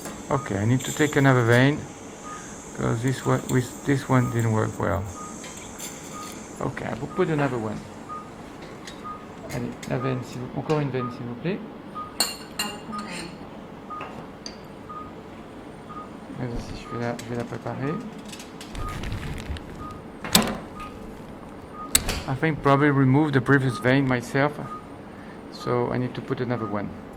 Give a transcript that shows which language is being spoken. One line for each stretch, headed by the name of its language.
English: Okay, I need to take another vein because this one didn't work well. Okay, I will put another one.
French: Allez, la veine, encore une veine, s'il vous plaît. Vas-y, je vais la préparer.
English: I think probably remove the previous vein myself, so I need to put another one.